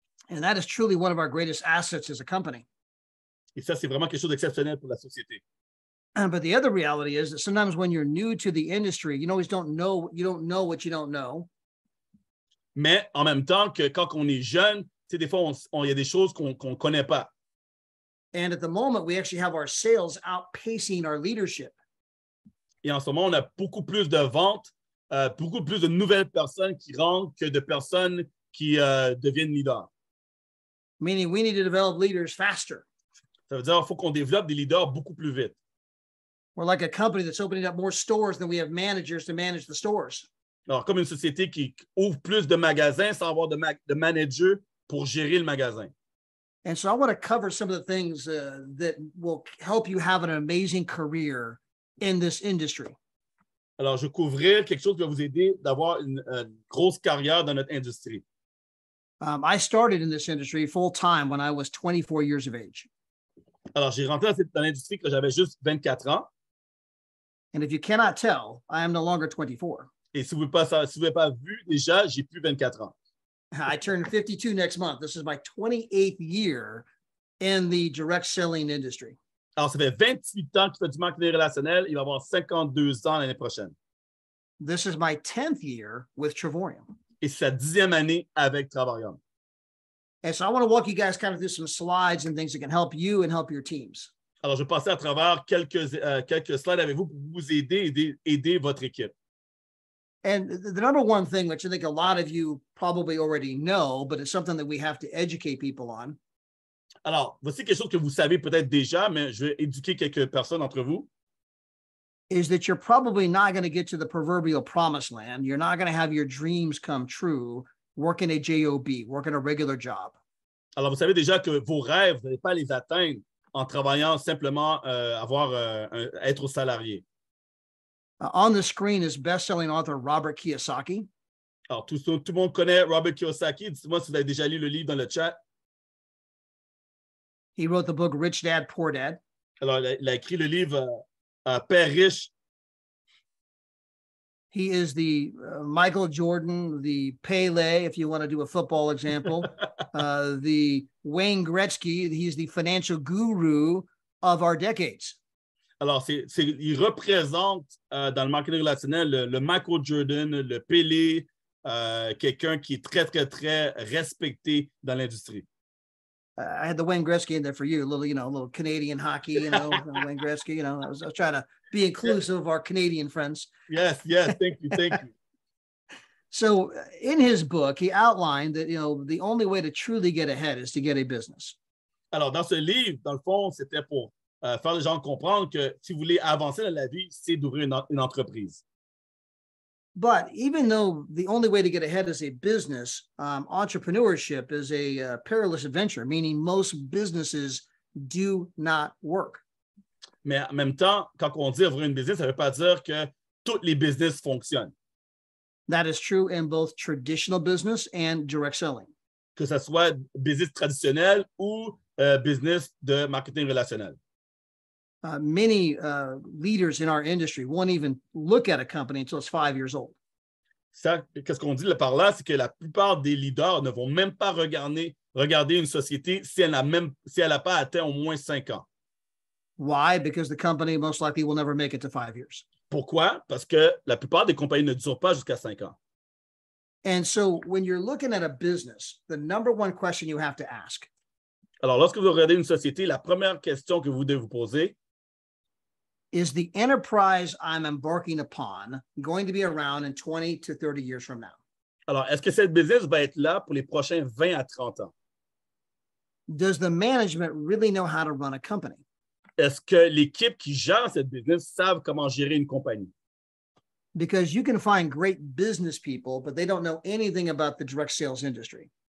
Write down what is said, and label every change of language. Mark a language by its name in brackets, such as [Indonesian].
[English] And that is truly one of our greatest assets as a company. [French] Et ça, c'est vraiment quelque chose d'exceptionnel pour la société. [English] But the other reality is that sometimes when you're new to the industry, you always don't know what you don't know. [French] Mais en même temps que quand on est jeune, tu sais, des fois, il y a des choses qu'on ne connaît pas. [English] And at the moment, we actually have our sales outpacing our leadership. [French] Et en ce moment, on a beaucoup plus de ventes, beaucoup plus de nouvelles personnes qui rentrent que de personnes qui deviennent leaders. [English] Meaning we need to develop leaders faster. [French] Ça veut dire qu'il faut qu'on développe des leaders beaucoup plus vite. [English] We're like a company that's opening up more stores than we have managers to manage the stores. [French] Alors, comme une société qui ouvre plus de magasins sans avoir de managers pour gérer le magasin. [English] And so I want to cover some of the things that will help you have an amazing career in this industry. [French] Alors, je vais couvrir quelque chose qui va vous aider d'avoir une grosse carrière dans notre industrie. [English] I started in this industry full time when I was 24 years of age. [French] Alors, j'ai rentré dans l'industrie quand j'avais juste 24 ans. [English] And if you cannot tell, I am no longer 24. [French] Et si vous n'avez pas vu déjà, j'ai plus 24 ans. [English] I turned 52 next month. This is my 28th year in the direct selling industry. [French] Alors, ça fait 28 ans qu'il fait du marketing relationnel. Il va avoir 52 ans l'année prochaine. [English] This is my 10th year with Travorium. [French] Et c'est sa 10e année avec Travorium. [English] And so I want to walk you guys kind of through some slides and things that can help you and help your teams. [French] Alors, je vais passer à travers quelques slides avec vous pour vous aider votre équipe. [English] And the number one thing, which I think a lot of you probably already know, but it's something that we have to educate people on. [French] Alors, voici quelque chose que vous savez peut-être déjà, mais je vais éduquer quelques personnes d'entre vous. [English] Is that you're probably not going to get to the proverbial promised land. You're not going to have your dreams come true working a job, working a regular job. [French] Alors, vous savez déjà que vos rêves, vous n'allez pas les atteindre en travaillant simplement être salarié. [English] On the screen is best-selling author Robert Kiyosaki. [French] Alors, tout le monde connaît Robert Kiyosaki. Dites-moi si vous avez déjà lu le livre dans le chat. [English] He wrote the book Rich Dad, Poor Dad. [French] Alors, il a écrit le livre Père riche. [English] He is the Michael Jordan, the Pele, if you want to do a football example, the Wayne Gretzky. He's the financial guru of our decades. [French] Alors, il représente dans le marketing relationnel le Michael Jordan, le Pelé, quelqu'un qui est très, très, très respecté dans l'industrie. [English] I had the Wayne Gretzky in there for you, a little Canadian hockey, Wayne Gretzky, I was trying to be inclusive of our Canadian friends. Yes, thank you. So in his book, he outlined that, the only way to truly get ahead is to get a business. [French] Alors, dans ce livre, dans le fond, c'était pour faire les gens comprendre que si vous voulez avancer dans la vie, c'est d'ouvrir une entreprise. [English] But even though the only way to get ahead is a business, entrepreneurship is a perilous adventure, meaning most businesses do not work. [French] Mais en même temps, quand on dit ouvrir une business, ça ne veut pas dire que tous les business fonctionnent. [English] That is true in both traditional business and direct selling. [French] Que ce soit business traditionnel ou business de marketing relationnel. [English] Many leaders in our industry won't even look at a company until it's 5 years old. [French] Qu'est-ce qu'on dit par là, c'est que la plupart des leaders ne vont même pas regarder une société si elle n'a pas atteint au moins 5 ans. [English] Why? Because the company most likely will never make it to 5 years. [French] Pourquoi? Parce que la plupart des compagnies ne durent pas jusqu'à 5 ans. [English] And so when you're looking at a business, the number one question you have to ask. [French] Alors, lorsque vous regardez une société, la première question que vous devez vous poser, [English] is the enterprise I'm embarking upon going to be around in 20 to 30 years from now? [French] Alors, est-ce que cette business va être là pour les prochains 20 à 30 ans? [English] Does the management really know how to run a company? [French] Est-ce que l'équipe qui gère cette business savent comment gérer une compagnie? [English] Because you can find great business people, but they don't know anything about the direct sales industry.